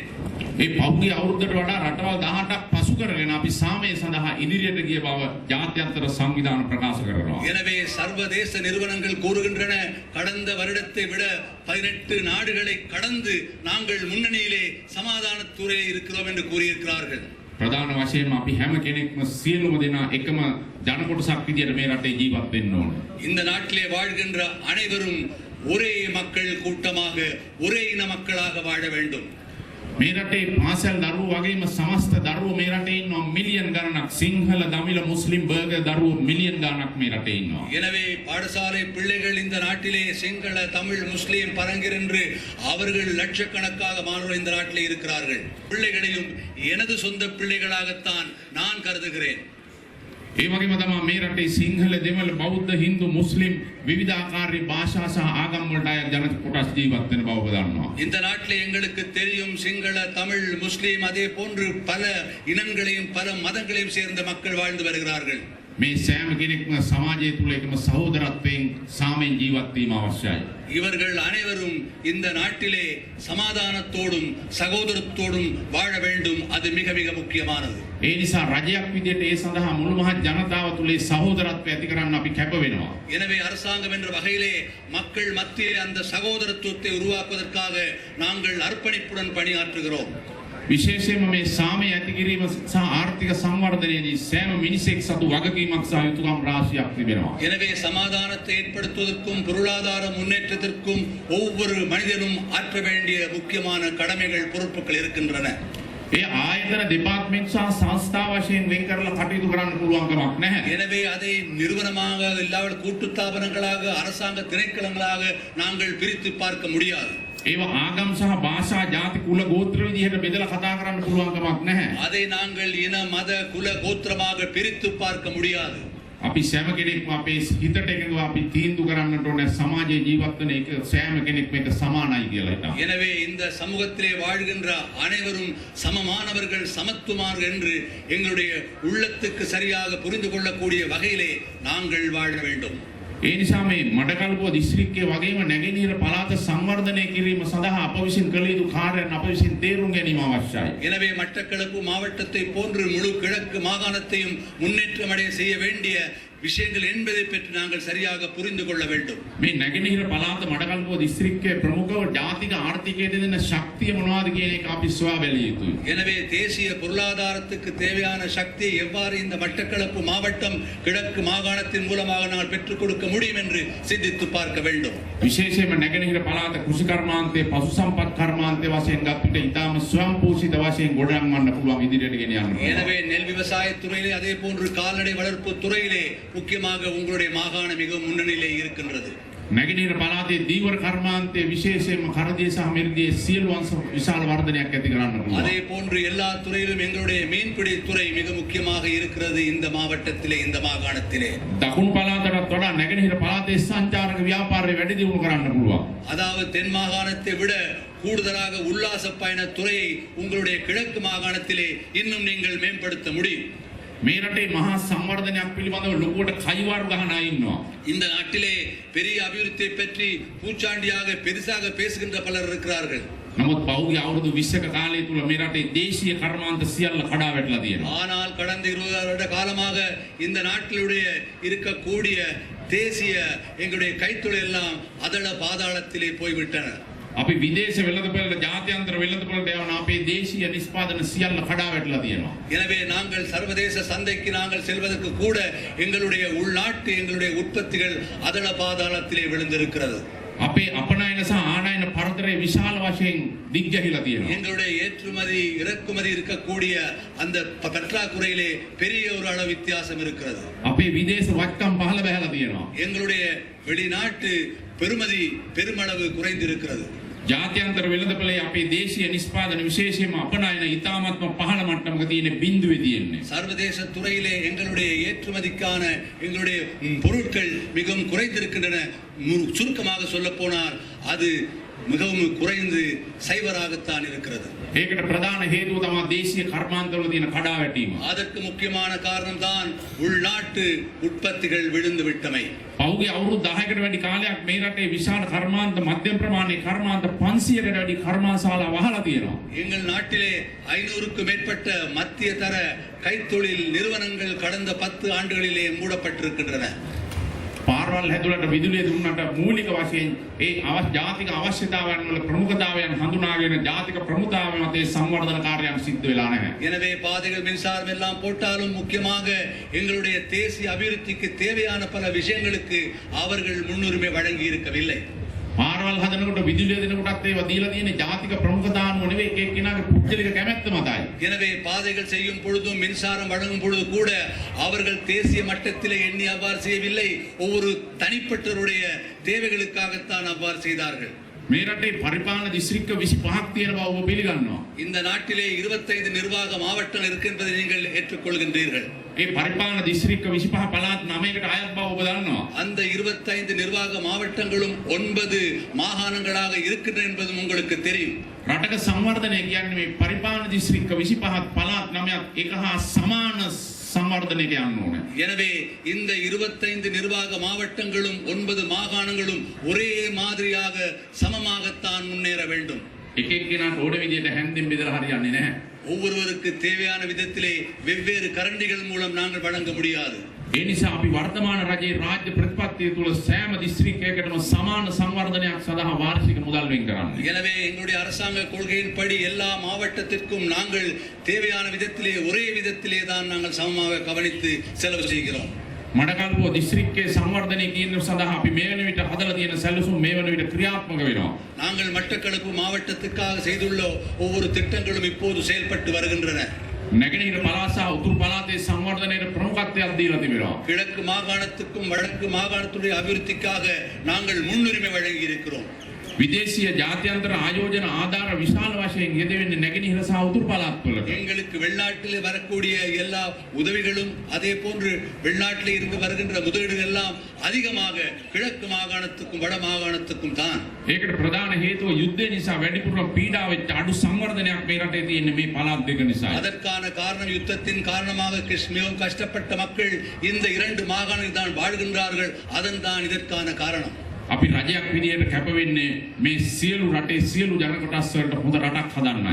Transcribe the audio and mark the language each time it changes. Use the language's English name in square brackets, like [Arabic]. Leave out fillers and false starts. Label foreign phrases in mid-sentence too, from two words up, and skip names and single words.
[Sinhala] මේ පෞද්ගලික අවුරුද්දට වඩා රටවල් 18ක් පසු කරගෙන අපි සාමය සඳහා ඉදිරියට ගිය බව ජාත්‍යන්තර සංවිධාන ප්‍රකාශ කරනවා. [Tamil] எனவே சர்வதேச நிறுவனங்கள் கூறுகின்றன கடந்த வருடத்தை விட 18 நாடுகளை கடந்து நாங்கள் முன்னணியிலே சமாதானத்துறையில் இருக்கிறோம் என்று கூறியிருக்கிறார்கள். [Sinhala] ප්‍රධාන වශයෙන්ම අපි හැම කෙනෙක්ම සියලුම දෙනා එකම ජන කොටසක් විදියට මේ රටේ ජීවත් වෙන්න ඕන. [Tamil] இந்த நாட்டிலே வாழ்கின்ற அனைவரும் ஒரே மக்கள் கூட்டமாக ஒரே இன மக்களாக வாழ வேண்டும். [Sinhala] මේ රටේ පාසල් දරුවෝ වගේම සමස්ත දරුවෝ මේ රටේ ඉන්නවා මිලියන් ගණනක්. සිංහල දමිළ මුස්ලිම් බර්ග දරුවෝ මිලියන් ගණනක් මේ රටේ ඉන්නවා. [Tamil] எனவே பாடசாலை பிள்ளைகள் இந்த நாட்டிலே சிங்கள தமிழ் முஸ்லிம் பரங்கிர் என்று அவர்கள் லட்சக்கணக்காக மாணவர்கள் இந்த நாட்டிலே இருக்கிறார்கள். பிள்ளைகளையும் எனது சொந்த பிள்ளைகளாகத்தான் நான் கருதுகிறேன். [Sinhala] ඒ වගේම තමයි මේ රටේ සිංහල දෙමළ බෞද්ධ හින්දු මුස්ලිම් විවිධාකාරී භාෂා සහ ආගම් වලට අයත් ජන කොටස් ජීවත් වෙන බව ඔබ දන්නවා. [Tamil] இந்த நாட்டிலே எங்களுக்கு தெரியும் சிங்கள தமிழ் முஸ்லீம் அதே போன்று பல இனங்களையும் பல மதங்களையும் சேர்ந்த மக்கள் வாழ்ந்து வருகிறார்கள். [Sinhala] මේ සෑම කෙනෙක්ම සමාජය තුළ එකම සහෝදරත්වයෙන් සාමයෙන් ජීවත් වීම අවශ්‍යයි. [Tamil] இவர்கள் அனைவரும் இந்த நாட்டிலே சமாதானத்தோடும் சகோதரத்தோடும் வாழ வேண்டும். அது மிக மிக முக்கியமானது. [Sinhala] ඒ නිසා රජයක් විදිහට ඒ සඳහා මුළු මහත් ජනතාව තුළ සහෝදරත්වය ඇති කරන්න අපි කැප වෙනවා. [Tamil] எனவே அரசாங்கம் என்ற வகையிலே மக்கள் மத்தியிலே அந்த சகோதரத்துவத்தை உருவாக்குவதற்காக நாங்கள் அர்ப்பணிப்புடன் பணியாற்றுகிறோம். [Sinhala] විශේෂයෙන්ම මේ සාමය ඇති කිරීම සහ ආර්ථික සංවර්ධනයේදී සෑම මිනිසෙක් සතු වගකීමක් සහ යුතුකම් රාශියක් තිබෙනවා. [Tamil] எனவே சமாதானத்தை ஏற்படுத்துவதற்கும் பொருளாதார முன்னேற்றத்திற்கும் ஒவ்வொரு மனிதனும் ஆற்ற வேண்டிய முக்கியமான கடமைகள் பொறுப்புகள் இருக்கின்றன. [Sinhala] ඒ ආයතන දෙපාර්තමේන්තු සහ සංස්ථා වශයෙන් වෙන් කරලා කටයුතු කරන්න පුළුවන් කමක් නැහැ. [Tamil] எனவே அதை நிறுவனமாக இல்லாமல் கூட்டுத்தாபனங்களாக அரசாங்க திணைக்களங்களாக நாங்கள் பிரித்து பார்க்க முடியாது. [Sinhala] ඒව ආගම් සහ භාෂා ජාති කුල ගෝත්‍ර විදිහට බෙදලා කතා කරන්න පුළුවන් කමක් නැහැ. [Tamil] அதை நாங்கள் இன மத குல கோத்திரமாக பிரித்து பார்க்க முடியாது. [Sinhala] අපි සෑම කෙනෙක්ම අපේ හිතට එකඟව අපි තීන්දුව කරන්නට ඕනේ සමාජයේ ජීවත් වෙන එක සෑම කෙනෙක්ම එක සමානයි කියලා හිතන්න. [Tamil] எனவே இந்த சமூகத்திலே வாழ்கின்ற அனைவரும் சமமானவர்கள் சமத்துவமானவர்கள் என்று எங்களுடைய உள்ளத்துக்கு சரியாக புரிந்து கொள்ளக்கூடிய வகையிலே நாங்கள் வாழ வேண்டும். [Sinhala] ඒ නිසා මේ මඩකල්පුව දිස්ත්‍රික්කයේ වගේම නැගෙනහිර පළාත සංවර්ධනය කිරීම සඳහා අප විසින් කළ යුතු කාර්යයන් අප විසින් තේරුම් ගැනීම අවශ්‍යයි. [Tamil] எனவே மட்டக்களப்பு மாவட்டத்தை போன்று முழு கிழக்கு மாகாணத்தையும் முன்னேற்றமடைய செய்ய வேண்டிய விஷயங்கள் என்பதை பற்றி நாங்கள் சரியாக புரிந்து கொள்ள வேண்டும். [Sinhala] මේ නැගෙනහිර පළාත මඩකල්පුව දිස්ත්‍රික්කයේ ප්‍රමුඛව ජාතික ආර්ථිකයට දෙන ශක්තිය මොනවද කියන එක අපි සොයා බැලිය යුතුයි. [Tamil] எனவே தேசிய பொருளாதாரத்துக்கு தேவையான சக்தியை எவ்வாறு இந்த மட்டக்களப்பு மாவட்டம் கிழக்கு மாகாணத்தின் மூலமாக நாங்கள் பெற்றுக் கொடுக்க முடியும் என்று சிந்தித்து பார்க்க வேண்டும். [Sinhala] විශේෂයෙන්ම නැගෙනහිර පළාත කෘෂි කර්මාන්තයේ පසු සම්පත් කර්මාන්තයේ වශයෙන් ගත් විට ඉතාම ස්වයංපෝෂිත වශයෙන් ගොඩනංවන්න පුළුවන් ඉදිරියට ගෙන යන්න. [Tamil] எனவே நெல் விவசாய துறையிலே அதே போன்று கால்நடை வளர்ப்பு துறையிலே முக்கியமாக உங்களுடைய மாகாணம் மிகவும் முன்னணியிலே இருக்கின்றது. [Sinhala] නැගෙනහිර පළාතේ දීවර කර්මාන්තයේ විශේෂයෙන්ම කරදිය සහ මිරිදියේ සියලු අංශ විශාල වර්ධනයක් ඇති කරන්න පුළුවන්. [Tamil] அதே போன்று எல்லா துறையிலும் எங்களுடைய மீன்பிடி துறை மிக முக்கியமாக இருக்கிறது இந்த மாவட்டத்திலே இந்த மாகாணத்திலே. [Sinhala] දකුණු පළාතටත් වඩා නැගෙනහිර පළාතේ සංචාරක ව්‍යාපාරය වැඩි දියුණු කරන්න පුළුවන්. [Tamil] அதாவது தென் மாகாணத்தை விட கூடுதலாக உல்லாச பயண துறையை உங்களுடைய கிழக்கு மாகாணத்திலே இன்னும் நீங்கள் மேம்படுத்த முடியும். [Sinhala] මේ රටේ මහා සංවර්ධනයක් පිළිබඳව ලොකුවට කයිවාරු ගහන අය ඉන්නවා. [Tamil] இந்த நாட்டிலே பெரிய அபிவிருத்தியை பற்றி பூச்சாண்டியாக பெரிசாக பேசுகின்ற பலர் இருக்கிறார்கள். [Sinhala] නමුත් පෞද්ගලික අවුරුදු 20ක කාලය තුල මේ රටේ දේශීය කර්මාන්ත සියල්ල කඩා වැටලා තියෙනවා. [Tamil] ஆனால் கடந்த 20 வருட காலமாக இந்த நாட்டிலுடைய இருக்கக்கூடிய தேசிய எங்களுடைய கைத்தொழில் எல்லாம் அதள பாதாளத்திலே போய்விட்டன. [Sinhala] අපි විදේශ වෙළඳපොළ ජාත්‍යන්තර වෙළඳපොළට යවන අපේ දේශීය නිෂ්පාදන සියල්ල කඩා වැටලා තියෙනවා. [Tamil] எனவே நாங்கள் சர்வதேச சந்தைக்கு நாங்கள் செல்வதற்கு கூட எங்களுடைய உள்நாட்டு எங்களுடைய உற்பத்திகள் அதள பாதாளத்திலே விழுந்திருக்கிறது. [Sinhala] අපේ අපනයන සහ ආනයන පරතරය විශාල වශයෙන් දිග්ගැහිලා තියෙනවා. [Tamil] எங்களுடைய ஏற்றுமதி இறக்குமதி இருக்கக்கூடிய அந்த பற்றாக்குறையிலே பெரிய ஒரு அளவு வித்தியாசம் இருக்கிறது. [Sinhala] අපේ විදේශ වට්ටම් පහළ බැහැලා තියෙනවා. [Tamil] எங்களுடைய வெளிநாட்டு பெருமதி பெருமளவு குறைந்திருக்கிறது. [Sinhala] ජාත්‍යන්තර වෙළඳපොළේ අපේ දේශීය නිෂ්පාදන විශේෂයෙන්ම අපනයන ඉතාමත්ම පහළ මට්ටමක තියෙන බිඳුවේ තියෙන්නේ. [Tamil] சர்வதேச துறையிலே எங்களுடைய ஏற்றுமதிக்கான எங்களுடைய பொருட்கள் மிகவும் குறைந்திருக்கின்றன. சுருக்கமாக சொல்ல போனால் அது மிகவும் குறைந்து சைவராகத்தான் இருக்கிறது. [Sinhala] ඒකට ප්‍රධාන හේතුව තමයි දේශීය කර්මාන්තවල තියෙන කඩා වැටීම. [Tamil] அதற்கு முக்கியமான காரணம் தான் உள்நாட்டு உற்பத்திகள் விழுந்து விட்டமை. [Sinhala] පහුගිය අවුරුදු 10කට වැඩි කාලයක් මේ රටේ විශාල කර්මාන්ත මධ්‍යම ප්‍රමාණයේ කර්මාන්ත 500කට වැඩි කර්මාශාලා වහලා තියෙනවා. [Tamil] எங்கள் நாட்டிலே 500க்கும் மேற்பட்ட மத்திய தர கைத்தொழில் நிறுவனங்கள் கடந்த 10 ஆண்டுகளிலே மூடப்பட்டிருக்கின்றன. [Sinhala] පාරවල් හැදුලට විදුලිය දුන්නට මූලික වශයෙන් ඒ ජාතික අවශ්‍යතාවයන් වල ප්‍රමුඛතාවයන් හඳුනාගෙන ජාතික ප්‍රමුඛතාවයන් මත සංවර්ධන කාර්යයන් සිද්ධ වෙලා නැහැ. [Tamil] எனவே பாதைகள் மின்சாரம் எல்லாம் போட்டாலும் முக்கியமாக எங்களுடைய தேசிய அபிவிருத்திக்கு தேவையான பல விஷயங்களுக்கு அவர்கள் முன்னுரிமை வழங்கி இருக்கவில்லை. [Sinhala] පාරවල් හදනකොට විදුලිය දෙනකොටත් ඒවා දීලා තියෙන ජාතික ප්‍රමුඛතාවම නෙවෙයි එක එක්කෙනාගේ පුද්ගලික කැමැත්ත මතයි. [Tamil] எனவே பாதைகள் செய்யும் பொழுதும் மின்சாரம் வழங்கும் பொழுது கூட அவர்கள் தேசிய மட்டத்திலே எண்ணி அவ்வாறு செய்யவில்லை. ஒவ்வொரு தனிப்பட்டவருடைய தேவைகளுக்காகத்தான் அவ்வாறு செய்தார்கள். [Sinhala] මේ රටේ පරිපාලන දිස්ත්‍රික්ක 25ක් තියෙන බව ඔබ පිළිගන්නවා. [Tamil] இந்த நாட்டிலே 25 நிர்வாக மாவட்டம் இருக்கின்றதை நீங்கள் ஏற்றுக்கொள்கின்றீர்கள். [Sinhala] ඒ පරිපාලන දිස්ත්‍රික්ක 25 පළාත් 9කට අයත් බව ඔබ දන්නවා. [Tamil] அந்த 25 நிர்வாக மாவட்டங்களும் 9 மாகாணங்களாக இருக்கின்றன என்பதும் உங்களுக்கு தெரியும். [Sinhala] රටක සංවර්ධනය කියන්නේ මේ පරිපාලන දිස්ත්‍රික්ක 25 පළාත් 9ක් එක හා සමාන සංවර්ධනයට යන්න ඕනේ. [Tamil] எனவே இந்த 25 நிர்வாக மாவட்டங்களும் 9 மாகாணங்களும் ஒரே மாதிரியாக சமமாகத்தான் முன்னேற வேண்டும். [Sinhala] එක එක්කෙනාට ඕන විදිහට හැන්දෙන් බෙදලා හරියන්නේ නැහැ. [Tamil] ஒவ்வொருவருக்கு தேவையான விதத்திலே வெவ்வேறு கரண்டிகள் மூலம் நாங்கள் வழங்க முடியாது. [Sinhala] ඒ නිසා අපි වර්තමාන රජයේ රාජ්‍ය ප්‍රතිපත්තිය තුල සෑම දිස්ත්‍රික්කයකටම සමාන සංවර්ධනයක් සඳහා වාර්ෂික මුදල් වෙන් කරන්නේ. [Tamil] எனவே எங்களுடைய அரசாங்க கொள்கையின்படி எல்லா மாவட்டத்திற்கும் நாங்கள் தேவையான விதத்திலே ஒரே விதத்திலே தான் நாங்கள் சமமாக கவனித்து செலவு செய்கிறோம். [Sinhala] මඩකල්පුව දිස්ත්‍රික්කයේ සංවර්ධනය කිරීම සඳහා අපි මේ වන විට හදලා තියෙන සැලසුම් මේ වන විට ක්‍රියාත්මක වෙනවා. [Tamil] நாங்கள் மட்டக்களப்பு மாவட்டத்துக்காக செய்துள்ள ஒவ்வொரு திட்டங்களும் இப்போது செயல்பட்டு வருகின்றன. [Sinhala] නැගෙනහිර පළාත සහ උතුරු පළාතේ සංවර්ධනයට ප්‍රමුඛත්වයක් දීලා තිබෙනවා. [Tamil] கிழக்கு மாகாணத்துக்கும் வடக்கு மாகாணத்துடைய அபிவிருத்திக்காக நாங்கள் முன்னுரிமை வழங்கி இருக்கிறோம். [Sinhala] විදේශීය ජාත්‍යන්තර ආයෝජන ආධාර විශාල වශයෙන් යෙදෙන්නේ නැගෙනහිර සහ උතුරු පළාත්වලට. [Tamil] எங்களுக்கு வெளிநாட்டில் வரக்கூடிய எல்லா உதவிகளும் அதே போன்று வெளிநாட்டில் இருந்து வருகின்ற முதலீடுகள் எல்லாம் அதிகமாக கிழக்கு மாகாணத்துக்கும் வட மாகாணத்துக்கும் தான். [Sinhala] ඒකට ප්‍රධාන හේතුව යුද්ධය නිසා වැඩිපුර පීඩා වෙච්ච අඩු සංවර්ධනයක් මේ රටේ තියෙන්නේ මේ පළාත් දෙක නිසා. [Tamil] அதற்கான காரணம் யுத்தத்தின் காரணமாக மிகவும் கஷ்டப்பட்ட மக்கள் இந்த 2 மாகாணத்தில் தான் வாழ்கின்றார்கள். அதன் தான் இதற்கான காரணம். [Sinhala] අපි රජයක් විදියට කැප වෙන්නේ මේ සියලු රටේ සියලු ජනකොටස් වලට හොඳ රටක් හදන්නයි.